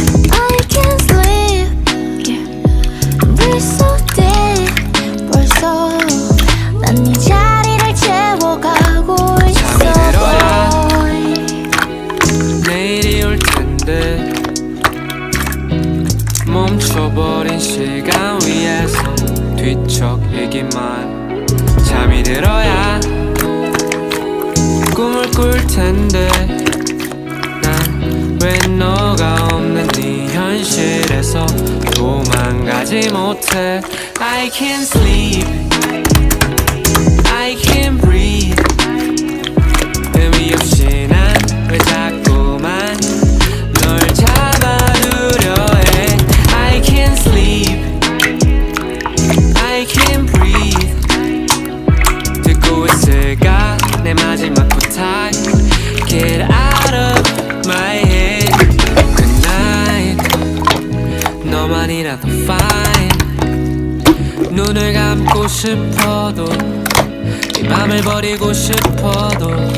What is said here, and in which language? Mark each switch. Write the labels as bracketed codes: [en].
[en] I can't sleep, breathe so deep. [ko] 벌써 난 네 자리를 채워가고 있어. 잠이 들어야 내일이 올 텐데 멈춰버린 시간 위에서 뒤척이기만. 잠이 들어야 꿈을 꿀 텐데 난 왜 너가 없는 이 현실에서 도망가지 못해. [en] I can't sleep, I can't breathe. [ko] 의미 없이 난 왜 자꾸만 널 잡아두려 해. [en] I can't sleep, I can't breathe. [ko] 듣고 있을까 내 마지막 부탁. [en] Get out of my head. Good night. [ko] 너만이라도 fine. 눈을 감고 싶어도 이 맘을 버리고 싶어도